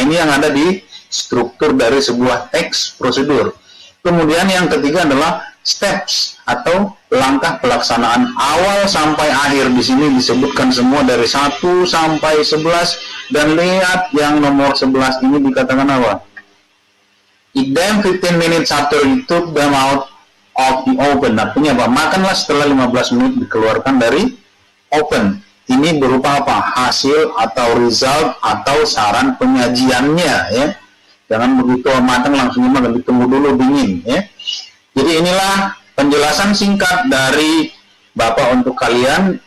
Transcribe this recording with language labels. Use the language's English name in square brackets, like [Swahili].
[Indonesian] Ini yang ada di struktur dari sebuah teks prosedur. Kemudian yang ketiga adalah steps atau langkah pelaksanaan awal sampai akhir. Di sini disebutkan semua dari 1 sampai 11, dan lihat yang nomor 11 ini dikatakan apa? [English] Eat them 15 minutes after you took them out of the oven. [Indonesian] Artinya apa? Makanlah setelah 15 menit dikeluarkan dari oven. Ini berupa apa? Hasil atau result atau saran penyajiannya ya. Jangan begitu matang langsung dimakan, ditunggu dulu dingin ya. Jadi inilah penjelasan singkat dari Bapak untuk kalian.